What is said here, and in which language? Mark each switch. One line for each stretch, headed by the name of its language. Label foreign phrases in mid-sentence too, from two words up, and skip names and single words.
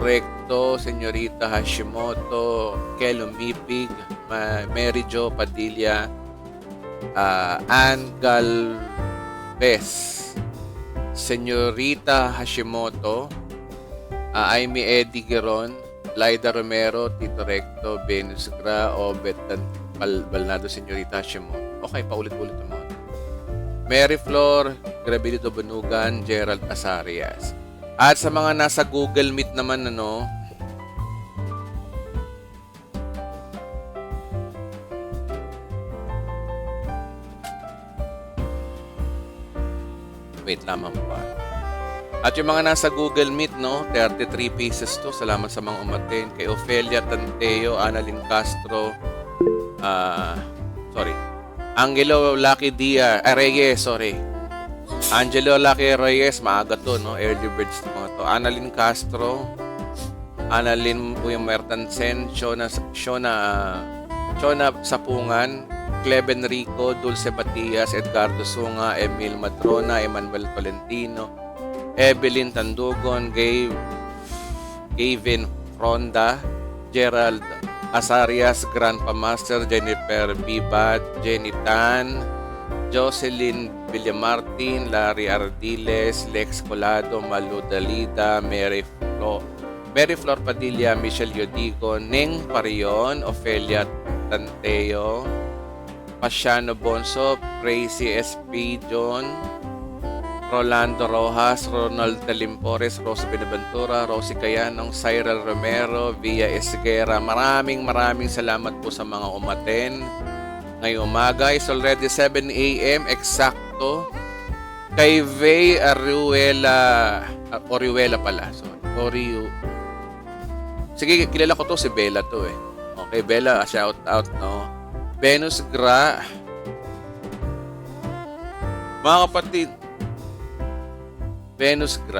Filipino: Recto, Senyorita Hashimoto, Kelo Mipig, Mary Jo Padilla, Ann Galvez, Senyorita Hashimoto, Aimee Eddie Geron, Laida Romero, Tito Recto, Venus Gra, Obetan Balinado, Senyorita Hashimoto. Okay, paulit-ulit naman. Mary Flor, Grabilido Banugan, Gerald Asarias. At sa mga nasa Google Meet naman, wait lamang pa. At yung mga nasa Google Meet, 33 pieces to. Salamat sa mga umaten. Kay Ofelia Tanteo, Annalyn Castro, Angelo Lucky Reyes, Angelo Lucky Reyes, maaga to,
English: early birds
Filipino: to mga to. Annalyn Castro, Annalyn Mertansen, Shona Sapungan, Cleven Rico, Dulce Batias, Edgardo Sunga, Emil Matrona, Emmanuel Tolentino, Evelyn Tandugon, Gavin Ronda, Gerald Asarias, Grandpa Master, Jennifer Bibat, Jenny Tan, Jocelyn Villamartin, Larry Ardiles, Lex Colado, Malu Dalida, Mary Flor Padilla, Michelle Yodigo, Ning Parion, Ofelia Tanteo, Pasiano Bonso, Tracy SP John, Rolando Rojas, Ronald Talimpores, Rose Benaventura, Rosie Cayanong, Cyril Romero, Via Esguera. Maraming salamat po sa mga umaten. Ngayong umaga
English: is already 7 a.m.
Filipino: Eksakto. Kay Vey Orihuela pala. Sige, kilala ko to, si Bella to . Okay, Bella,
English: shout out,
Filipino: Venus Gra. Mga kapatid, Venus Gra.